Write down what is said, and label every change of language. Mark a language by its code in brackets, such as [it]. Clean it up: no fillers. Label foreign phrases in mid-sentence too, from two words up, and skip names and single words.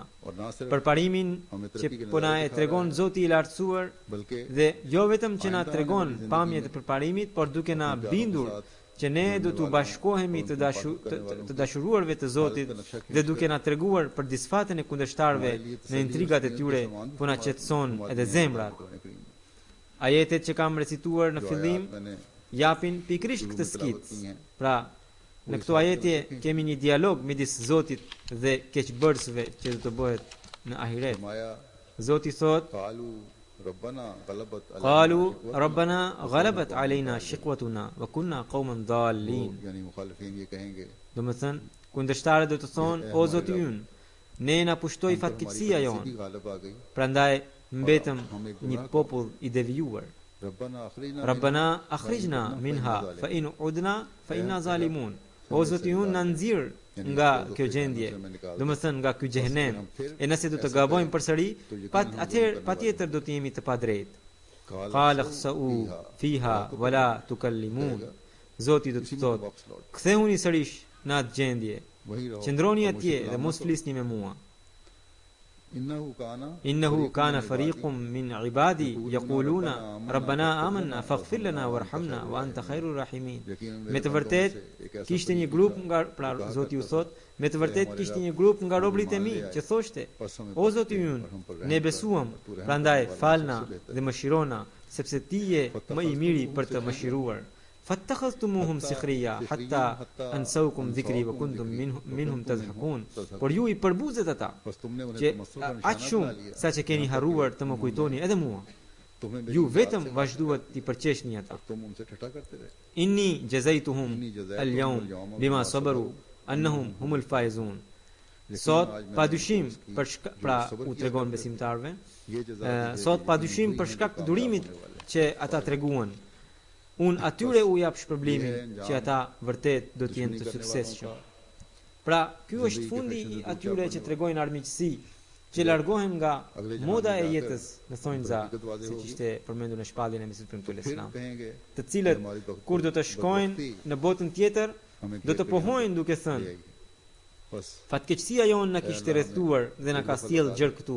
[sq] Përparimin që po na e tregon Zoti i lartësuar dhe jo vetëm që na tregon pamjet e përparimit, por duke na bindur që ne do të bashkohemi të dashuruarve të Zotit dhe duke na treguar për disfaten e kundërshtarëve në intrigat e tyre, po na qetëson edhe zemrat. Ajetet që kam recituar në fillim japin pikërisht këtë skicë. Pra, në këto ajetje kemi një dialog midis Zotit dhe keqbërësve që do të bëhet në ahiret. Zoti thot: [ar] قالوا ربنا غلبت علينا شقوتنا وكنا قوما ضالين. [sq] Do të thënë, kundërshtarët do të thonë: o Zoti ynë, ne na pushtoi fatkeqësia jon, prandaj mbetëm një popull i devijuar. [ar] ربنا أخرجنا منها فإن عدنا فإنا ظالمون. [sq] O Zoti ynë, na nxirr nga kjo gjendje, do të thënë nga ky xhehenem, e nëse do të gabojmë përsëri, atëherë patjetër do të jemi të padrejtë. [ar] قال اخسئوا فيها ولا تكلمون. [sq] Zoti do të thotë: kthehuni sërish në atë gjendje, qëndroni atje dhe mos flisni me mua. [ar] إنه كان فريق من عبادي يقولون ربنا آمنا فاغفر لنا وارحمنا وأنت خير الراحمين. [sq] Me të vërtet kishte një grup nga, pra Zoti u thot, me të vërtet kishte një grup nga robërit e mi që thoshte: o Zoti ynë, ne besuam, prandaj falna dhe mëshirona, sepse ti je më i miri për të mëshiruar. [ar] فاتخذتموهم سخريا حتى أنسوكم ذكري وكنتم منهم تضحكون. [sq] Por ju i përbuzet ata që aq shumë sa që keni harruar të më kujtoni edhe mua. Ju vetëm vazhduat t'i përqeshni ata. [ar] إني جزيتهم اليوم بما صبروا أنهم هم الفائزون. [sq] Sot padyshim pra u tregon besimtarve, sot padyshim për shkak të durimit që ata treguan, unë atyre u jap shpërblimin që ata vërtet do të jenë të suksesshëm. Pra, ky është fundi i atyre që tregojnë armiqësi, që largohen nga moda e jetës në thonjza, siç ishte përmendur në shpalljen e Mesihut premtuar Islam, të cilët kur do të shkojnë në botën tjetër, do të pohojnë duke thënë: fatkeqësia jonë na kishte rrethuar dhe na ka sjellë gjër këtu.